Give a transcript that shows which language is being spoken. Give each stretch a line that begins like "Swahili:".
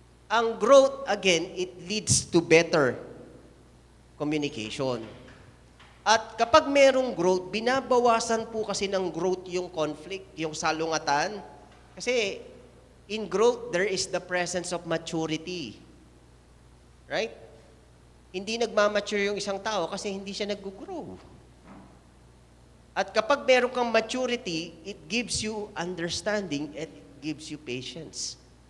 English: Ang growth, again, it leads to better communication.
Filipino: At kapag merong growth, binabawasan po kasi ng growth yung conflict, yung salungatan.
English: Kasi in growth, there is the presence of maturity. Right?
Filipino: Hindi nagmamature yung isang tao kasi hindi siya nag-grow. At kapag meron kang
English: maturity, it gives you understanding and it gives you patience.